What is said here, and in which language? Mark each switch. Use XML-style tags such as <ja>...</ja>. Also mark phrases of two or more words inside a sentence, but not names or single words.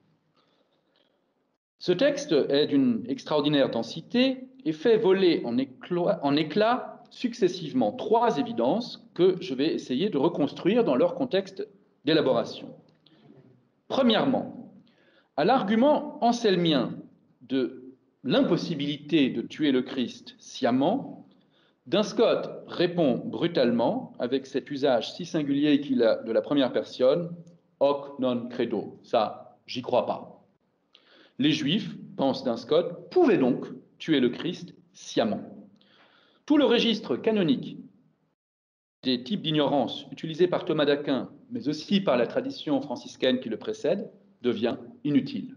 <fr>Ce texte est d'une extraordinaire densité et fait voler en éclats successivement trois évidences que je vais essayer de reconstruire dans leur contexte d'élaboration. Premièrement, à l'argument anselmien de l'impossibilité de tuer le Christ sciemment, Dainscott répond brutalement, avec cet usage si singulier qu'il a de la première personne, «</fr> <la>hoc non credo »,</la> <fr>ça, j'y crois pas. Les Juifs, pense Dainscott, pouvaient donc tuer le Christ sciemment. Tout le registre canonique des types d'ignorance utilisés par Thomas d'Aquin, mais aussi par la tradition franciscaine qui le précède, devient inutile.</fr>